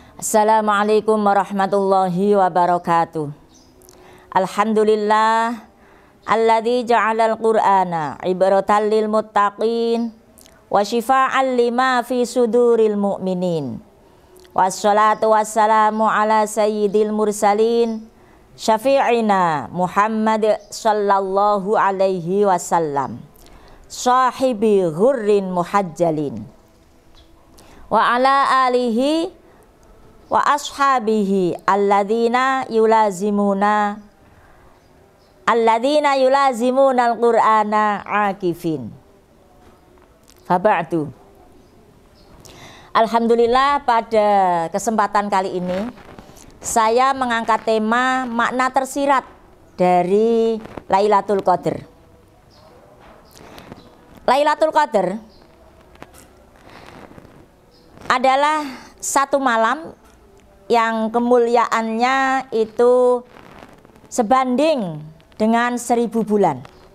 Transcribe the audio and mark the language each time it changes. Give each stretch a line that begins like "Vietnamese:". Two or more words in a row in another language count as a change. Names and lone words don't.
Arabic: السلام عليكم ورحمة الله وبركاته. الحمد لله الذي جعل القرآن عبرة للمتقين وشفاء لما في صدور المؤمنين. والصلاة والسلام على سيد المرسلين شفيعنا محمد صلى الله عليه وسلم صاحب غر محجلين وعلى آله وأصحابه الذين يلازمون القرآن عاكفين. Faba'du.
Indonesian: Alhamdulillah, pada kesempatan kali ini saya mengangkat tema makna tersirat dari Lailatul Qadar. Lailatul Qadar adalah satu malam yang kemuliaannya itu sebanding dengan 1000 bulan.